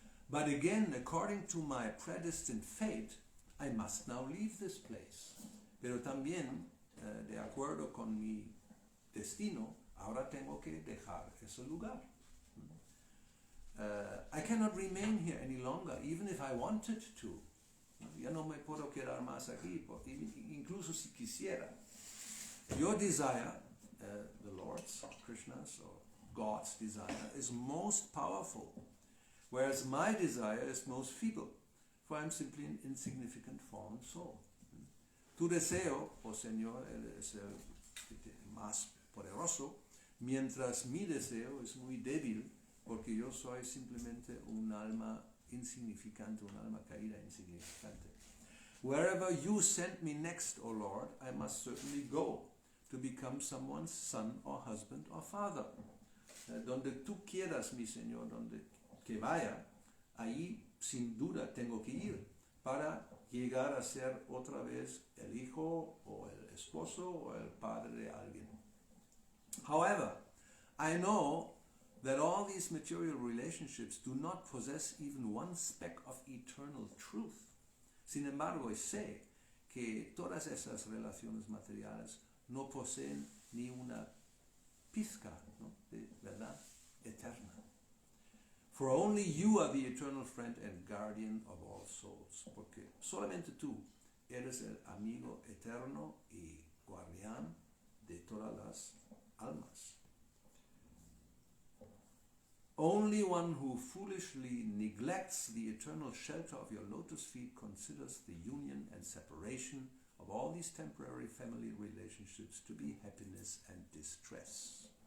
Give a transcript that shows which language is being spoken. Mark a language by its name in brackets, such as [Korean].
[English] But again, according to my predestined fate, I must now leave this place. [Spanish] Pero también, de acuerdo con mi destino, ahora tengo que dejar ese lugar. [English] I cannot remain here any longer, even if I wanted to. [Spanish] Ya no me puedo quedar más aquí, incluso si quisiera. [English] Your desire, the Lord's, Krishna's, or God's desire is most powerful, whereas my desire is most feeble, for I am simply an insignificant fallen soul. [Spanish] Tu deseo, oh Señor, es el más poderoso, mientras mi deseo es muy débil, porque yo soy simplemente un alma insignificante, un alma caída insignificante. [English] Wherever you send me next, O Lord, I must certainly go to become someone's son or husband or father. [Spanish] Donde tú quieras, mi Señor, donde que vaya, ahí sin duda tengo que ir para llegar a ser otra vez el hijo o el esposo o el padre de alguien. [English] However, I know that all these material relationships do not possess even one speck of eternal truth. [Spanish] Sin embargo, sé que todas esas relaciones materiales no poseen ni una pizca, ¿no?, de verdad eterna. [English] For only you are the eternal friend and guardian of all souls. [Spanish] Porque solamente tú eres el amigo eterno y guardián de todas las almas. [English] Only one who foolishly neglects the eternal shelter of your lotus feet considers the union and separation of all these temporary family relationships to be happiness and distress.